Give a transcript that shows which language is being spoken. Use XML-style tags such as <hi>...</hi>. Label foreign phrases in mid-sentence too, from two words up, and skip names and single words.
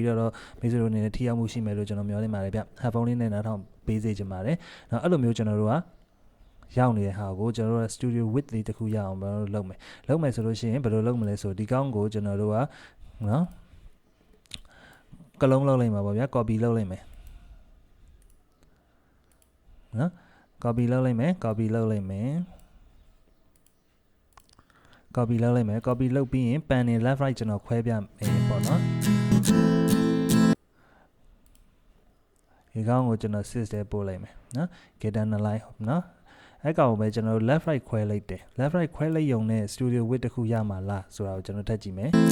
<my>တော့မိတ်ဆွေတို့အနေနဲ့ထိရောက်မှုရှိမယ်လို့ကျွန်တော်မျှော်လင့်ပါတယ်ဗျ headphone လေးနဲ့နားထောင်ပေးစေချင်ပါတယ်နော်အဲ့လိုမျိုးကျွန်တော်တို့ကရောက်နေတဲ့ဟာကိုကျွန်တော်တို့</my> <en>studio width</en> <my>လေးတစ်ခုရအောင်လုပ်မယ်ဆိုလို့ရှိရင်ဘယ်လိုလုပ်မလဲဆိုဒီကောင်းကိုကျွန်တော်တို့ကနော်ကလုံးလုပ်လိုက်မှာပေါ့ဗျာ copy လုပ်လိုက်မယ် နော် copy လုပ်လိုက်မယ် copy လုပ်လိုက်မယ် copy လုပ်ပြီးရင် pan နဲ့</my> <en>left right</en> <my>ကျွန်တော်ခွဲပြမယ်ပေါ့နော်ဒီကောင်ကိုကျွန်တော် sys ထဲပို့လိုက်မယ်နော်</my> <en>guitar 2 line</en> <my>နော်အဲ့ကောင်ကိုပဲကျွန်တော်</my> <en>left right</en> <my>ခွဲလိုက်တယ်</my> <en>left right</en> <my>ခွဲလိုက်ရုံနဲ့</my> <en>studio width</en> <my>တစ်ခုရမှာလားဆိုတာကိုကျွန်တော်ထပ်ကြည့်မယ်</my>